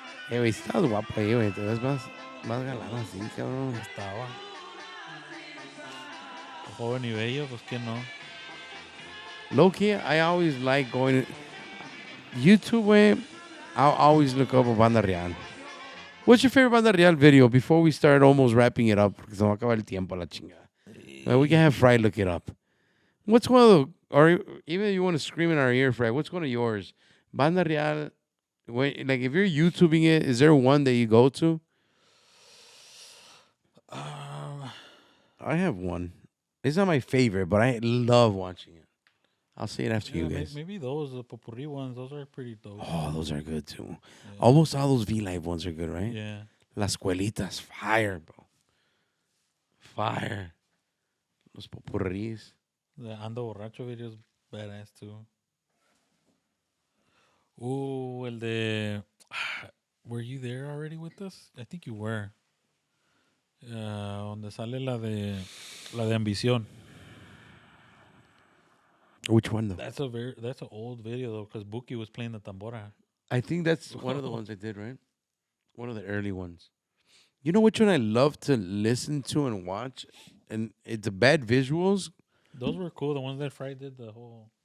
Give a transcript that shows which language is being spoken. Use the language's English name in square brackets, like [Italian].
[Spanish] Güey, estabas guapo ahí, güey. Te ves más galán así, cabrón. Estaba. Joven y bello, pues que no. [English] Low key, I always like going to YouTube. Way, I'll always look up a Banda Real. What's your favorite Banda Real video before we start almost wrapping it up? Because [Spanish] se va a acabar el tiempo, la chingada. [English] We can have Fry look it up. What's one of the, or even if you want to scream in our ear, Fry, what's one of yours? Banda Real, like if you're YouTubing it, is there one that you go to? I have one. It's not my favorite, but I love watching it. I'll say it after you guys. Maybe those the popurrí ones. Those are pretty dope. Oh, those are good too. Yeah. Almost all those V Live ones are good, right? Yeah. Las Escuelitas, fire, bro. Fire. Los popurrís. The Ando Borracho video is badass too. Ooh, [Spanish] el de. [English] Were you there already with us? I think you were. [Spanish] Donde sale la de Ambición. [English] Which one though? That's an old video though, because Buki was playing the tambora. I think that's one of the ones I did, right? One of the early ones. You know which one I love to listen to and watch? And it's the bad visuals. Those were cool. The ones that Fry did the whole.